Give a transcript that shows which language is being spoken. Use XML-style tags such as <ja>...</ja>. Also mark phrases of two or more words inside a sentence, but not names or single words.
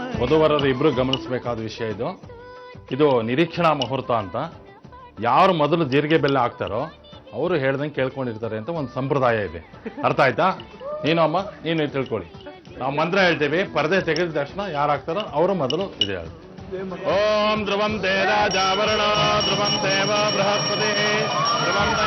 <kn>ವಧುವರರು ಇಬ್ರು ಗಮನಿಸಬೇಕಾದ ವಿಷಯ ಇದು ನಿರೀಕ್ಷಣಾ ಮುಹೂರ್ತ ಅಂತ. ಯಾರು ಮೊದಲು ಜೀರಿಗೆ ಬೆಲ್ಲ ಹಾಕ್ತಾರೋ ಅವರು ಹೇಳ್ದಂಗೆ ಕೇಳ್ಕೊಂಡಿರ್ತಾರೆ ಅಂತ ಒಂದು ಸಂಪ್ರದಾಯ ಇದೆ. ಅರ್ಥ ಆಯ್ತಾ? ನೀನು ಅಮ್ಮ ನೀನು ತಿಳ್ಕೊಳ್ಳಿ. ನಾವು ಮಂತ್ರ ಹೇಳ್ತೇವೆ, ಪರದೆ ತೆಗೆದ ತಕ್ಷಣ ಯಾರು ಹಾಕ್ತಾರೋ ಅವರು ಮೊದಲು ಇದೆ ಹೇಳ್ತಾರೆ.</kn> <sa>ಓಂ ಧ್ರುವಂ ತೇ ರಾಜಾವರಣ ಧ್ರುವಂ ದೇವ ಬೃಹಸ್ಪತಿ ಧ್ರುವಂ</sa>